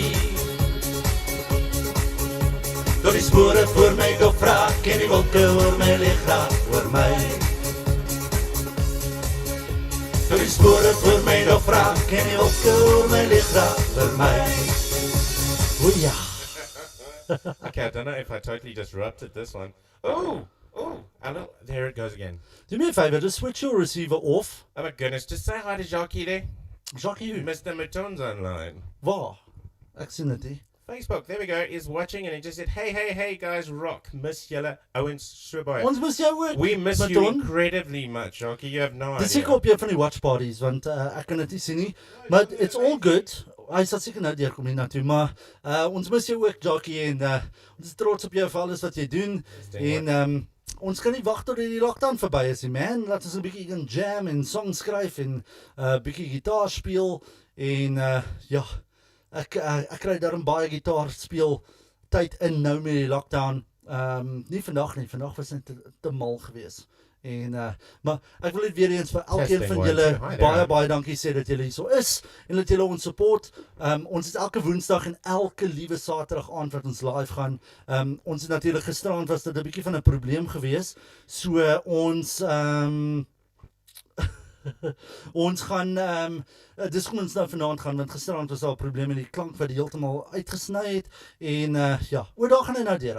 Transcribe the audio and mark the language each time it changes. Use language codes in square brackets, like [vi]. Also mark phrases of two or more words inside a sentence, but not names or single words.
[af] Door die spore voor my opbraak en die wolke oor my leeg raak oor my. Door die spore voor my opbraak en die wolke oor my leeg raak oor my. O ja. [en] Okay, I don't know if I totally disrupted this one. Oh, there it goes again. Do me a favor, just switch your receiver off. Oh my goodness, just say hi to Jackie there. Jackie, who? Mr. Maton's online. [af] Waar? Ek sien dit nie. [en] Facebook, there we go, is watching and he just said, hey guys, rock, [af] miss julle ouens so baie. Ons mis jou ook. [en] We miss you Maton. incredibly much, Jackie, you have no [af] Dit is [en] idea. [af] seker op een van die watch parties, want ek kan dit nie sien nie. [en] Maar it's all good. [af] Hy sal seker nou deurkom hier na toe, maar ons mis jou ook, Jackie, en ons is trots op jou vir alles wat jy doen. En ons kan nie wag tot die lockdown verby is nie, man. Laat ons 'n bietjie gaan jam en songs skryf en bietjie gitaar speel en ja, ek kry daarom baie gitaar speel tyd in nou met die lockdown. Nie vandag nie, vandag was net te mal geweest. En maar ek wil net weer eens vir elkeen [en] Testing, [af] van [en] one, [af] julle [en] two. Hi there. [af] baie dankie sê dat julle hier so is en dat julle ons support. Ons is elke Woensdag en elke liewe Saterdag aand wat ons live gaan. Ons het natuurlik gisteraand was dit 'n bietjie van 'n probleem geweest. So ons ons gaan dis kom ons nou vanaand gaan want gisteraand was daar 'n probleem met die klank wat heeltemal uitgesny het en ja, oor daar gaan hy nou deur.